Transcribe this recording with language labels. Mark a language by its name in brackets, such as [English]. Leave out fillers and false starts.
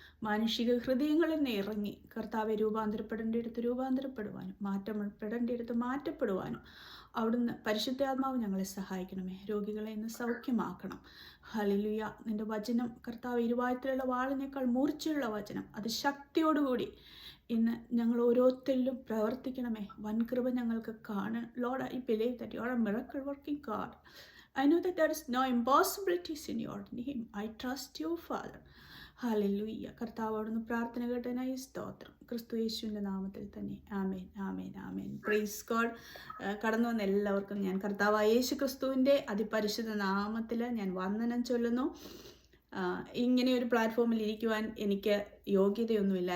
[Malayalam] മാനുഷിക ഹൃദയങ്ങളിൽ നിന്ന് ഇറങ്ങി കർത്താവെ, രൂപാന്തരപ്പെടേണ്ടിടത്ത് രൂപാന്തരപ്പെടുവാനും മാറ്റപ്പെടേണ്ടിടത്ത് മാറ്റപ്പെടുവാനും അവിടുന്ന് പരിശുദ്ധാത്മാവ് ഞങ്ങളെ സഹായിക്കണമേ. രോഗികളെ ഇന്ന് സൗഖ്യമാക്കണം. ഹല്ലേലൂയ. നിൻ്റെ വചനം കർത്താവ് ഇരുവായത്തിലുള്ള വാളിനേക്കാൾ മൂർച്ചയുള്ള വചനം, അത് ശക്തിയോടുകൂടി ഇന്ന് ഞങ്ങൾ ഓരോരുത്തരിലും പ്രവർത്തിക്കണമേ. വൻകൃപ ഞങ്ങൾക്ക് കാണണം. [English] Lord, I believe that you are a miracle working God. I know that there is no impossibilities in your name. I trust you, Father. ഹല്ലേലൂയ. [Malayalam] കർത്താവ് അവിടുന്ന് പ്രാർത്ഥന കേട്ടതിനായി സ്തോത്രം. ക്രിസ്തു യേശുവിൻ്റെ നാമത്തിൽ തന്നെ. ആമേൻ, ആമേൻ, ആമേൻ. Praise God. കടന്നു വന്ന എല്ലാവർക്കും ഞാൻ കർത്താവായ യേശു ക്രിസ്തുവിൻ്റെ അതിപരിശുദ്ധ നാമത്തിൽ ഞാൻ വന്ദനം ചൊല്ലുന്നു. ഇങ്ങനെ ഒരു പ്ലാറ്റ്ഫോമിൽ ഇരിക്കുവാൻ എനിക്ക് യോഗ്യതയൊന്നുമില്ല.